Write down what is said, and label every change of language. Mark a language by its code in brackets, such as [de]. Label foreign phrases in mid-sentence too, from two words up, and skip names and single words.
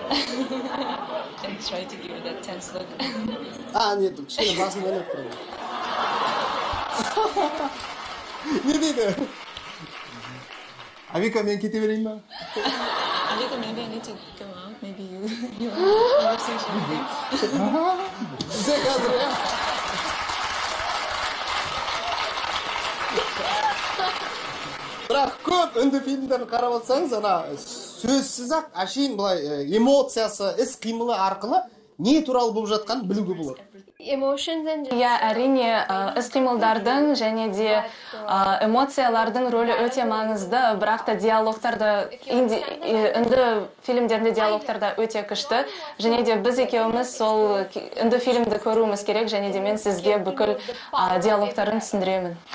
[en] And try to give that tense look. [kk] Не, кішкене басын ойнап тұрмын. Не дейді? Авика, мен кете берейін ба? [en] Later, maybe I need to go out. Maybe you conversation. [kk] Бізде қазір, иә? Бірақ көп үнді фильмдерін қарап отырсаңыз, сөзсіз-ақ әшейін былай эмоциясы, іс-қимылы арқылы не туралы болып жатқанын білуге болады. [en] Emotions and [kk] Я әрине іс-қимылдардың және де эмоциялардың рөлі өте маңызды, бірақ та диалогтарда үнді фильмдерінде диалогтарда өте күшті, және де біз екеуміз сол үнді фильмді көруіміз керек, және де мен сізге бүкіл диалогтарын түсіндіремін.